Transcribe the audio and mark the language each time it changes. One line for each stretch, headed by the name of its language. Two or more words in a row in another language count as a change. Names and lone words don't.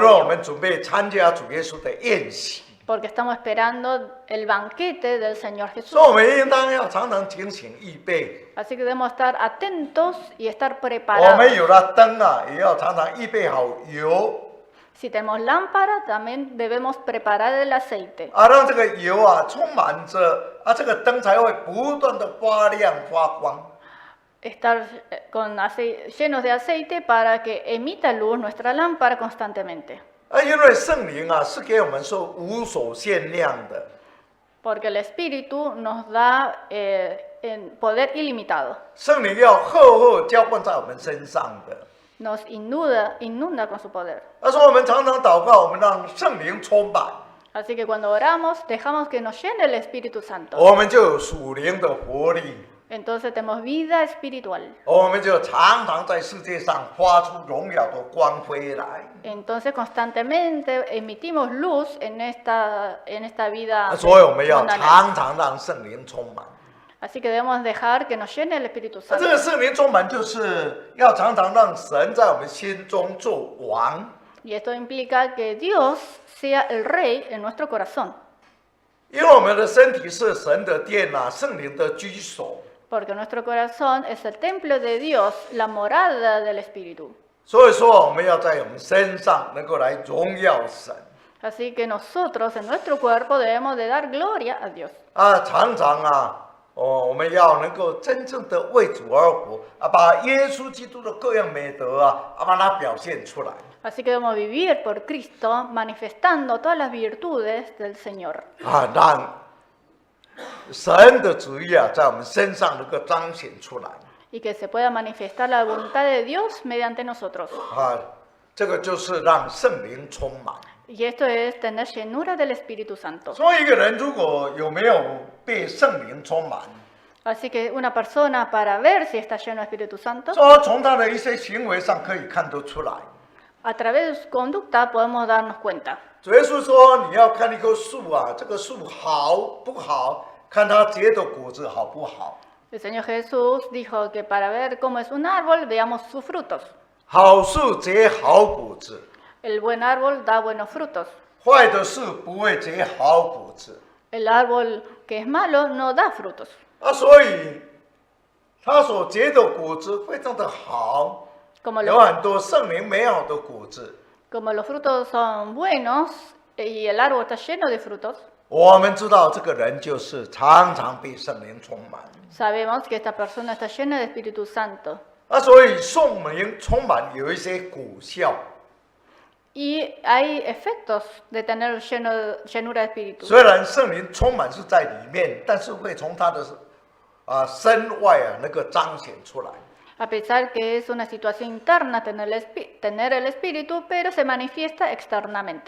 Chinese: 因为我
Spanish: novio.
Chinese: 们准备参加主耶稣的宴席，
Spanish: Porque estamos esperando el banquete del Señor
Chinese: 所以
Spanish: Jesús.
Chinese: 我们应当要常常警醒预备。
Spanish: Así que debemos estar atentos y estar
Chinese: 我
Spanish: preparados.
Chinese: 们有了灯也要常常预备好油
Spanish: Si tenemos lámpara, también debemos preparar el aceite.
Chinese: 让这个油充满着这个灯才会不断的发亮发光。
Spanish: Estar llenos de aceite para que emita luz nuestra lámpara constantemente.
Chinese: 因为圣灵是给我们说无所限量的。
Spanish: Porque el Espíritu nos da poder ilimitado.
Chinese: 圣灵要厚厚浇灌在我们身上的。
Spanish: Nos inunda con su poder.
Chinese: 说我们常常祷告，我们让圣灵充满，
Spanish: Así que cuando oramos, dejamos que nos llene el Espíritu Santo.
Chinese: 我们就有属灵的活力，
Spanish: Entonces tenemos vida espiritual.
Chinese: 我们就常常在世界上发出荣耀的光辉来。
Spanish: Entonces constantemente emitimos luz en esta vida.
Chinese: 所以我们要
Spanish: mundanal.
Chinese: 常常让圣灵充满。
Spanish: Así que debemos dejar que nos llene el Espíritu
Chinese: 这
Spanish: Santo.
Chinese: 个圣灵充满，就是要常常让神在我们心中做王。
Spanish: Y esto implica que Dios sea el Rey en nuestro corazón.
Chinese: 因为我们的身体是神的殿圣灵的居所，
Spanish: Porque nuestro corazón es el templo de Dios, la morada del Espíritu.
Chinese: 所以说我们要在我们身上能够来荣耀神。
Spanish: Así que nosotros en nuestro cuerpo debemos de dar gloria a Dios.
Chinese: 常常我们要能够真正的为主而活把耶稣基督的各样美德把它表现出来。
Spanish: Así que debemos vivir por Cristo, manifestando todas las virtudes del Señor.
Chinese: 让神的旨意在我们身上能够彰显出来。
Spanish: Y que se pueda manifestar la voluntad de Dios mediante nosotros.
Chinese: 这个就是让圣灵充满。
Spanish: Y esto es tener llenura del Espíritu Santo.
Chinese: 所以一个人如果有没有被圣灵充满，
Spanish: Así que una persona para ver si está lleno del Espíritu Santo,
Chinese: 说从他的一些行为上可以看得出来。
Spanish: a través de su conducta podemos darnos cuenta.
Chinese: 主耶稣说，你要看一棵树这个树好不好，看它结的果子好不好。
Spanish: El Señor Jesús dijo que para ver cómo es un árbol, veamos sus frutos.
Chinese: 好树结好果子，
Spanish: El buen árbol da buenos frutos.
Chinese: 坏的树不会结好果子。
Spanish: El árbol que es malo no da frutos.
Chinese: 所以它所结的果子非常的好，
Spanish: Como
Chinese: 有
Spanish: los,
Chinese: 很多圣灵美好的果子。
Spanish: como los frutos son buenos y el árbol está lleno de frutos,
Chinese: 我们知道这个人就是常常被圣灵充满，
Spanish: sabemos que esta persona está llena de Espíritu Santo.
Chinese: 所以圣灵充满有一些果效。
Spanish: Y hay efectos de tener llenura de espíritu.
Chinese: 虽然圣灵充满是在里面，但是会从他的身外那个彰显出来。
Spanish: A pesar que es una situación interna tener el espíritu, pero se manifiesta externamente.